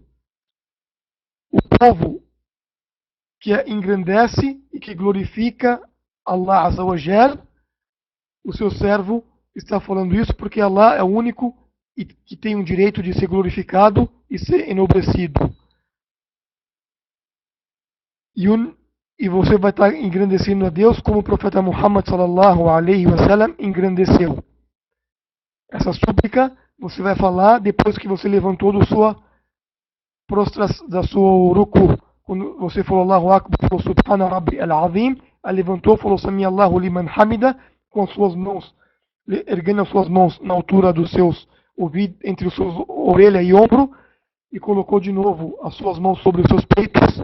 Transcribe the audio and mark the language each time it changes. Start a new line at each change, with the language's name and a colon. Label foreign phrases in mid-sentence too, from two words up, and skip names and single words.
Portuguese: O povo que engrandece e que glorifica
Arabic: الله عز وجل,
Portuguese: o seu servo está falando isso porque Allah é o único que tem o direito de ser glorificado e ser enobrecido. E você vai estar engrandecendo a Deus como o profeta Muhammad
Arabic: صلى الله عليه وسلم
Portuguese: engrandeceu. Essa súplica você vai falar depois que você levantou da sua ruku. Quando você falou
Arabic: الله أكبر,
Portuguese: falou
Arabic: سبحان ربي العظيم,
Portuguese: levantou, falou
Arabic: سمع الله لمن حمده,
Portuguese: com as suas mãos, erguendo as suas mãos na altura dos seus ouvidos, entre os seus orelha e ombro, e colocou de novo as suas mãos sobre os seus peitos.